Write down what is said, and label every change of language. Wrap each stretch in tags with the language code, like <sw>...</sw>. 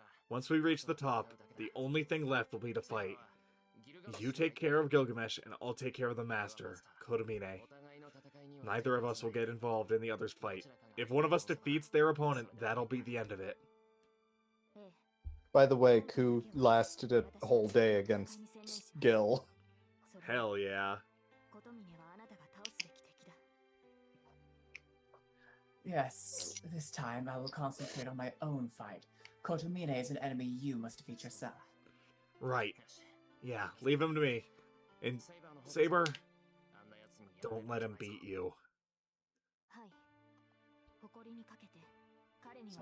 <en>Once we reach the top, the only thing left will be to fight. You take care of Gilgamesh, and I'll take care of the Master, Kotomine. Neither of us will get involved in the other's fight. If one of us defeats their opponent, that'll be the end of it. By the way, Ku lasted a whole day against Gil. Hell yeah.</en> <ja>琴峰はあなたが倒すべき敵だ。</ja> <en>Yes, this time I will concentrate on my own fight. Kotomine is an enemy you must defeat yourself. Right. Yeah, leave him to me. And Saber, don't let him beat you.</en> <ja>はい。誇りにかけて彼には</ja>